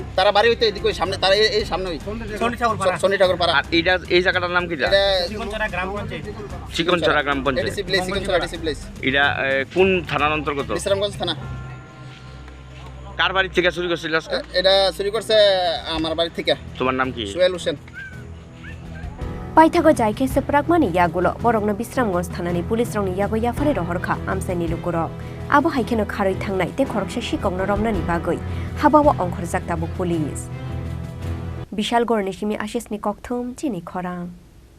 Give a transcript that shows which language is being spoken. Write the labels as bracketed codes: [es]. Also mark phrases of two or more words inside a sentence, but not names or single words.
[bn] তারা বাড়ি হইতে এদিকে সামনে তারা এই সামনে শনি ঠাকুর পাড়া এইটা এই জায়গাটার নাম কি চিকনচরা গ্রাম পঞ্চায়েত এটা কোন থানার অন্তর্গত বিশ্রামগঞ্জ থানা কার বাড়ি থেকে চুরি করছিল এটা চুরি করছে আমার বাড়ি থেকে তোমার নাম কি সোহেল হোসেন [trp] Paithago jaike seprakmani Yagulo Borokno Bisramgons thanani pulis rongni Yago yafare rohorkha amsaini Lukurok Abo haikeno kharoi thangnai te Khoroksha Sikokno romnani bagoi habawo ongkhorjak tabuk pulis Bishal Gornishimi Ashishni Kokthum Chini Khorang